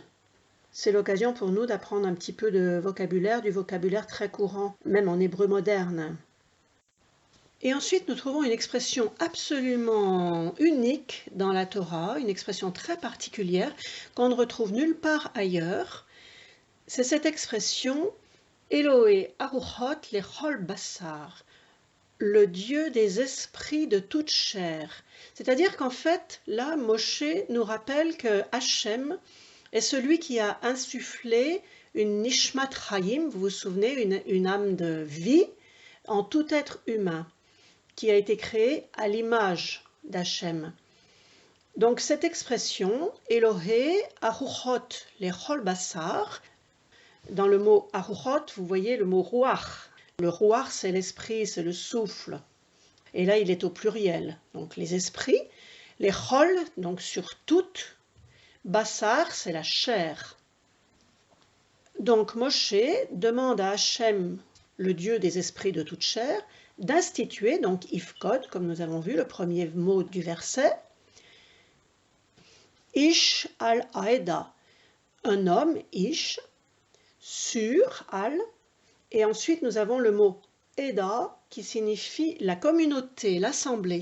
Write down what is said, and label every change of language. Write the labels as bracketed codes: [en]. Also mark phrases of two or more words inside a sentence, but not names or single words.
[fr] C'est l'occasion pour nous d'apprendre un petit peu de vocabulaire, du vocabulaire très courant, même en hébreu moderne. Et ensuite, nous trouvons une expression absolument unique dans la Torah, une expression très particulière qu'on ne retrouve nulle part ailleurs. C'est cette expression « [he] אלוהי הרוחות לכל בשר », [fr] le Dieu des esprits de toute chair. C'est-à-dire qu'en fait, là, Moshe nous rappelle que Hachem est celui qui a insufflé une [he] נשמת חיים, [fr] vous vous souvenez, une âme de vie en tout être humain, qui a été créé à l'image d'Hachem. Donc cette expression, [he] אלוהי הרוחות לכל בשר, [fr] dans le mot aruchot, vous voyez le mot ruach. Le ruach, c'est l'esprit, c'est le souffle. Et là, il est au pluriel. Donc les esprits, les chol, donc sur toutes, basar, c'est la chair. Donc Moshe demande à Hachem, le Dieu des esprits de toute chair, d'instituer, donc Ifkod, comme nous avons vu, le premier mot du verset, [he] איש על העדה, [fr] un homme, Ish, sur, al, et ensuite nous avons le mot Eda qui signifie la communauté, l'assemblée.